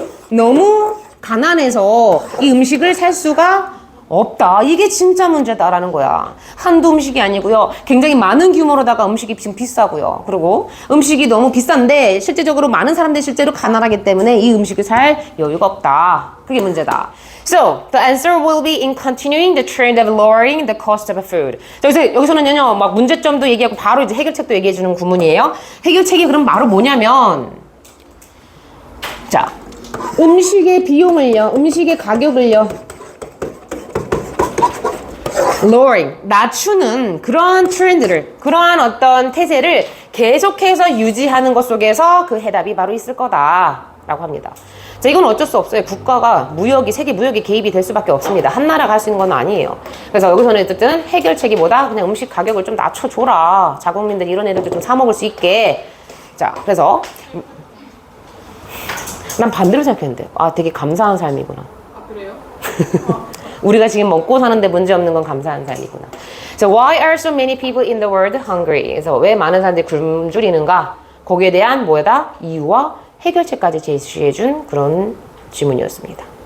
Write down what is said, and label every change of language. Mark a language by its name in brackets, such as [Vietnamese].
[Korean] 너무 가난해서 이 음식을 살 수가 없다. 이게 진짜 문제다라는 거야. 한두 음식이 아니고요. 굉장히 많은 규모로다가 음식이 지금 비싸고요. 그리고 음식이 너무 비싼데 실제적으로 많은 사람들이 실제로 가난하기 때문에 이 음식을 살 여유가 없다. 그게 문제다. [English] So, the answer will be in continuing the trend of lowering the cost of food. [Korean] 여기서는요, 막 문제점도 얘기하고 바로 이제 해결책도 얘기해 주는 구문이에요. 해결책이 그럼 바로 뭐냐면, 자, 음식의 비용을요, 음식의 가격을요, lowering, 낮추는 그러한 트렌드를, 그러한 어떤 태세를 계속해서 유지하는 것 속에서 그 해답이 바로 있을 거다라고 합니다. 자, 이건 어쩔 수 없어요. 국가가 세계 무역이 개입이 될 수밖에 없습니다. 한 나라가 할 수 있는 건 아니에요. 그래서 여기서는 어쨌든 해결책이 뭐다? 그냥 음식 가격을 좀 낮춰줘라. 자국민들이 이런 애들도 좀 사 먹을 수 있게. 자, 그래서 난 반대로 생각했는데, 되게 감사한 삶이구나. 아, 그래요? 우리가 지금 먹고 사는데 문제 없는 건 감사한 사이구나. [English] So why are so many people in the world hungry? [Korean] 그래서 왜 많은 사람들이 굶주리는가? 거기에 대한 뭐다? 이유와 해결책까지 제시해준 그런 질문이었습니다.